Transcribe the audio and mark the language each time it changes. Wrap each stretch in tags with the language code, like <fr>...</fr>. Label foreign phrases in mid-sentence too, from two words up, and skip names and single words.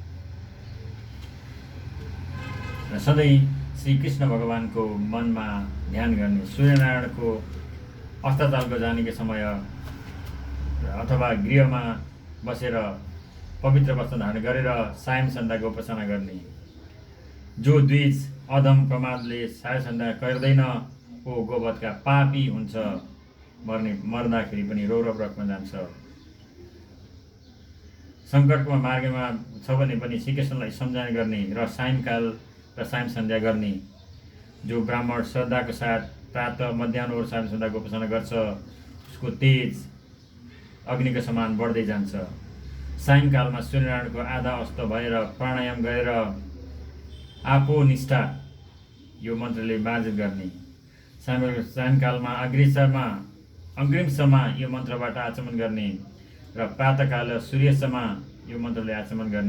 <ne>र सधैँ श्री कृष्ण भगवान को मनमा ध्यान गर्ने। सूर्यनारायण को</ne> <hi>अस्ताचल को जाने के समय</hi> <ne>अथवा गृहमा बसेर पवित्र वस्त्र धारण गरेर सायं सन्ध्या को उपासना गर्ने। जो द्विज अधम प्रमादले सायं सन्ध्या गर्दैन वो गोवधका पापी हुन्छ, मर्दाखेरि पनि रौरव रकमा जान्छ। संकटको मार्गमा छ भने पनि श्रीकृष्णलाई सम्झना गर्ने र सायंकाल र सायं सन्ध्या गर्ने। जो ब्राह्मण</ne> <hi>श्रद्धा के साथ</hi> <ne>प्रातः मध्याह्न और सायं सन्ध्या को उपासना गर्छ उसको तेज</ne> <hi>अग्नि के समान</hi> <ne>बढ्दै जान्छ। सायंकालमा सूर्यनारायण को आधा अस्त भएर प्राणायाम गरेर आपो निष्ठा यो मन्त्रले मार्जित गर्ने। सायंकालमा अग्रिमसम्म यो मन्त्रबाट आचमन गर्ने र प्रातःकाल सूर्यसम्म यो मन्त्रले आचमन गर्ने।</ne>